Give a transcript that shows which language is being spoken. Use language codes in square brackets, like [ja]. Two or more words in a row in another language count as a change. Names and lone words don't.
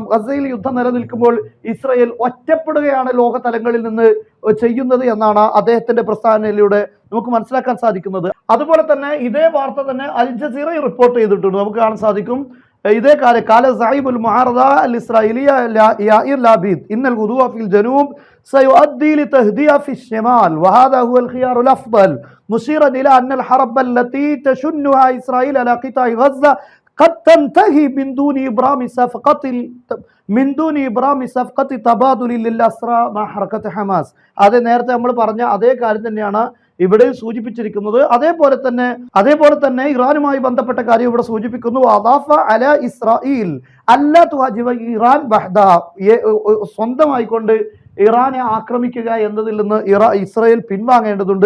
[ml] ഗസയിൽ യുദ്ധം നിലനിൽക്കുമ്പോൾ ഇസ്രായേൽ ഒറ്റപ്പെടുകയാണ് ലോകതലങ്ങളിൽ നിന്ന് ചെയ്യുന്നത് എന്നാണ് അദ്ദേഹത്തിന്റെ പ്രസ്താവനയിലൂടെ നമുക്ക് മനസ്സിലാക്കാൻ സാധിക്കുന്നത്. അതുപോലെ തന്നെ ഇതേ വാർത്ത തന്നെ അൽ ജസീറ റിപ്പോർട്ട് ചെയ്തിട്ടുണ്ട്. നമുക്ക് കാണാൻ സാധിക്കും, ഇതേ [ar] قال زعيم المعارضة الإسرائيلية يائير لابيد إن الهدوء في الجنوب سيؤدي لتهدئة في الشمال وهذا هو الخيار الأفضل مشيرا إلى أن الحرب التي تشنها إسرائيل على قطاع غزة قد تنتهي من دون إبرام صفقة تبادل للأسرى مع حركة حماس. [ml] അത് നേരത്തെ നമ്മൾ പറഞ്ഞ അതേ കാര്യം തന്നെയാണ് ഇവിടെ സൂചിപ്പിച്ചിരിക്കുന്നത്. അതേപോലെ തന്നെ ഇറാനുമായി ബന്ധപ്പെട്ട കാര്യം ഇവിടെ സൂചിപ്പിക്കുന്നു. ഇസ്രായേൽ ഇറാൻ സ്വന്തമായിക്കൊണ്ട് ഇറാനെ ആക്രമിക്കുക എന്നതിൽ നിന്ന് ഇസ്രായേൽ പിൻവാങ്ങേണ്ടതുണ്ട്.